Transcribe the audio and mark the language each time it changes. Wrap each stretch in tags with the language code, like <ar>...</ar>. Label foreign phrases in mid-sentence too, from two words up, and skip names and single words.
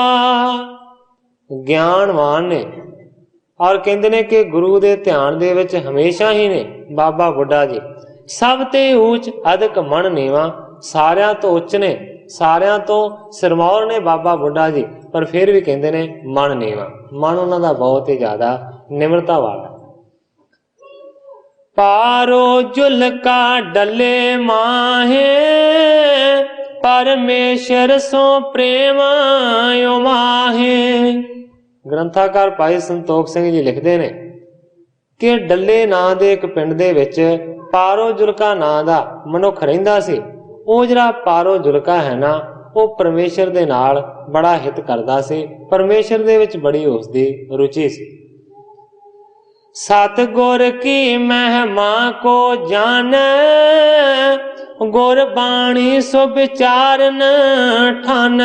<pa>ਗਿਆਨਵਾਨ ਨੇ ਔਰ ਕਹਿਤੇ ਨੇ ਕਿ ਗੁਰੂ ਦੇ ਧਿਆਨ ਦੇ ਵਿਚ ਹਮੇਸ਼ਾ ਹੀ ਨੇ ਬਾਬਾ ਬੁੱਢਾ ਜੀ।</pa> <bra>सब ते ऊच अदक मन नीवा,</bra> <pa>ਸਾਰਿਆਂ ਤੋ ਉੱਚ ਨੇ, ਸਾਰਿਆਂ ਤੋ ਸਿਰਮੌਰ ਨੇ ਬਾਬਾ ਬੁੱਢਾ ਜੀ, ਪਰ ਫਿਰ ਭੀ ਕਹਿਤੇ ਨੇ ਮਨ ਨੀਵਾ। ਮਨ ਉਨ੍ਹਾਂ ਦਾ ਬਹੁਤ ਹੀ ਜ਼ਿਆਦਾ ਨਿਮਰਤਾ ਵਾਲਾ।</pa> <bra>पारो जुलका डले माहे, परमेश्वर सो प्रेम माहे।</bra> <pa>ਗ੍ਰੰਥਕਾਰ ਭਾਈ ਸੰਤੋਖ ਸਿੰਘ ਜੀ ਲਿਖਤੇ ਨੇ ਕਿ ਡੱਲੇ ਨਾਂ ਦੇ ਏਕ ਪਿੰਡ ਦੇ ਵਿਚ ਪਾਰੋ ਜੁਲਕਾ ਨਾਂ ਦਾ ਮਨੁੱਖ ਰਹਿੰਦਾ ਸੀ। ਉਹ ਜਿਹੜਾ ਪਾਰੋ ਜੁਲਕਾ ਹੈ ਨਾ, ਵੋ ਪਰਮੇਸ਼ਵਰ ਦੇ ਨਾਲ ਬੜਾ ਹਿਤ ਕਰਦਾ ਸੀ, ਪਰਮੇਸ਼ਵਰ ਦੇ ਵਿਚ ਬੜੀ ਉਸਦੀ ਰੁਚੀ ਸੀ।</pa> <bra>सतगुर की महिमा को जान, गुर बाणी सो विचारन ठान।</bra>